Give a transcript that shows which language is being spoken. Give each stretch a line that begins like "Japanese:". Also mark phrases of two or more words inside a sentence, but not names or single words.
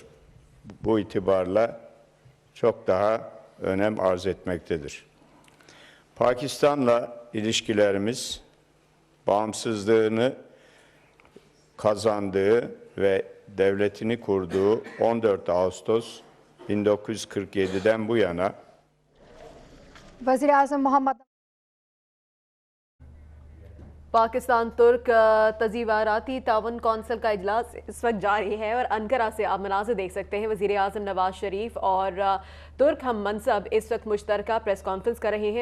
Turkish: Bu itibarla çok daha önem arz etmektedir. Pakistan'la ilişkilerimiz bağımsızlığını kazandığı ve devletini kurduğu 14 Ağustos 1947'den bu yana
Urdu: وزیر اعظم محمد پاکستان ترک تزیواراتی تعاون کونسل کا اجلاس اس وقت جاری ہے اور انقرہ سے آپ مناظر دیکھ سکتے ہیں۔ وزیر اعظم نواز شریف اور ترک ہم منصب اس وقت مشترکہ پریس کانفرنس کر رہے ہیں۔